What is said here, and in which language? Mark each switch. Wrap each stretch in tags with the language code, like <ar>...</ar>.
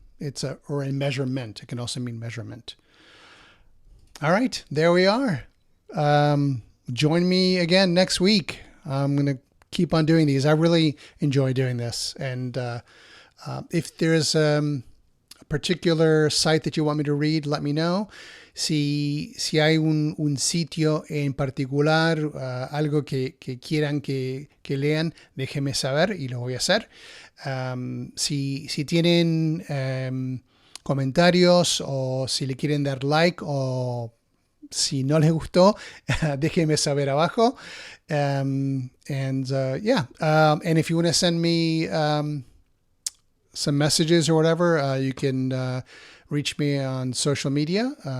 <en>It's a measurement. It can also mean measurement. All right, there we are. Join me again next week. I'm going to keep on doing these. I really enjoy doing this. And if there's a particular site that you want me to read, let me know.</en> <es>Si hay un sitio en particular, algo que quieran que lean, déjenme saber y lo voy a hacer. Si tienen comentarios o si le quieren dar like o si no les gustó, déjenme saber abajo.</es> <en>And if you want to send me some messages or whatever, you can reach me on social media.</en>